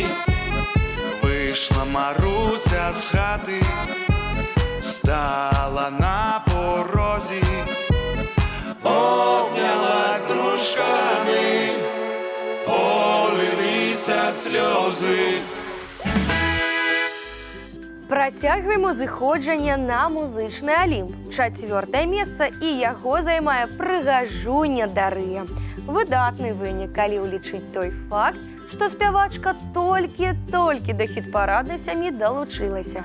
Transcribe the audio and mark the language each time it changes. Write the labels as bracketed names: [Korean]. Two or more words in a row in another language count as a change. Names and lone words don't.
[Ukrainian] Вийшла Маруся з хати, стала на порозі, обнялась з дружками, полилися сльози. [Belarusian] Працягваем зыходжанне на музычны алімп. 4-е месца і яго займае прыгажуня Дарыя. Выдатны вынік, калі ўлічыць той факт, што спявачка толькі-толькі да хіт-параднай сям'і далучылася.